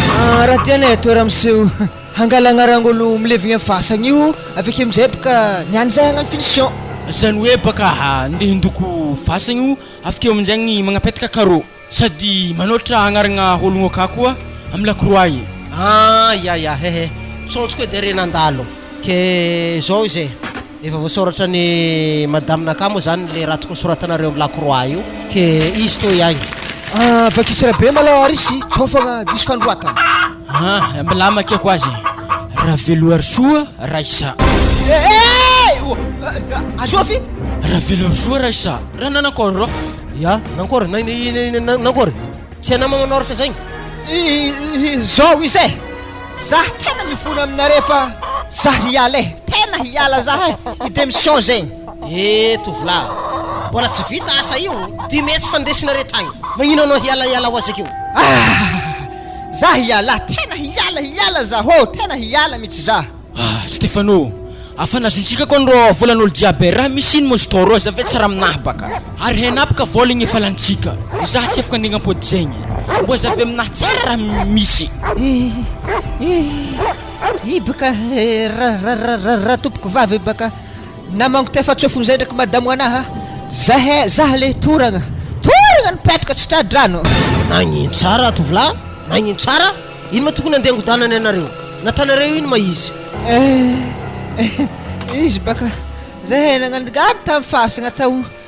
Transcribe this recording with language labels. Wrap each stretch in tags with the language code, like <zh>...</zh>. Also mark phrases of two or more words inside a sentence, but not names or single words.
<mg>Ah, raha tianay atao raha miseho hangalagna rahangolo milevigna amin'ny fasagna io, avy akeo amin'izay baka niany zay hagnano finition. Zany hoe baka, ah, ndeha hindoko fasagna io, avy akeo amin'izay ny magnapetaka carreau. Sady manoatra agnarana ologno aka koa amin'ny Lacroix io. Ah, ya, ya, he, he. Tsontsoko hoe dia renandalo. Ke zao izy e. Efa voasoratra ny madame naka moa zany le raha tokony soratanareo amin'ny Lacroix io. Ke izy to ihany. Ah, vakitsy raha be malôha izy, tsofagna diso fandroatana. Ah, mbola maka ko azy. Raha veloary soa, raha isa. Eh, eh, oh, ah, ah, Azofy? Raha veloary soa, raha isa. Raha nanakôry rô? Ya, nanakôry? Na-, na-, na-, nanakôry? Tsy anao manoratra zany? I, i, i, zao izy e. Zah tena mivola aminareo fa zah hiala e. Tena hiala zah e. I démission zegny. Eh, tovolahy. Mbola tsy vita asa io. Dimy hetsy fa ndesinareo tagny. Magnino anao hialaiala ho azy akeo? Ah, zah hiala, tena hiala, hiala zah, oh, tena hiala mihitsy zah. Ah, Stefano, afa nazontsika koa ndrô volan'olo jiaby e. Raha misy ino moa zitô rô, za ve tsara aminahy baka. Ary hainah baka vola igny efa lanitsika. Zah tsy afaka andeha ampody zegny. Mbô za ve aminahy tsara raha misy. I, i, i baka, eh, ra-, ra-, ra-, ra-, ra-, tompoko vavy baka namango tefa tsofony zay ndraiky madamo anahy, ha. Zah e, zah le toragna. Toragna nipetraka tsy tradrano. Nagnino tsara tovolahy? Nagnino tsara? Ino ma tokony andeha angodanany anareo? Natanareo ino ma izy? Eh, eh, izy baka zay nagnandigady tamin'ny fasagna tao.</mg>